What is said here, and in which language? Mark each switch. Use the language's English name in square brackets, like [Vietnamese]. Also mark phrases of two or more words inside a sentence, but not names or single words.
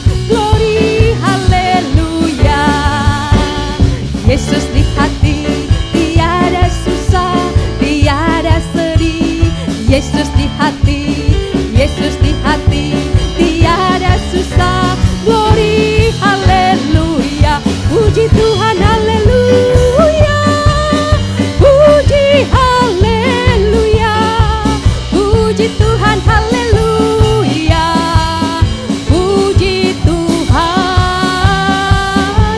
[English] Glory, haleluya. [Indonesian] Yesus di hati, tiada susah, tiada sedih. Yesus di hati, Yesus di hati, tiada susah. [English] Glory, [Indonesian] haleluya. Puji Tuhan, haleluya. Puji haleluya. Puji Tuhan, haleluya. Puji Tuhan.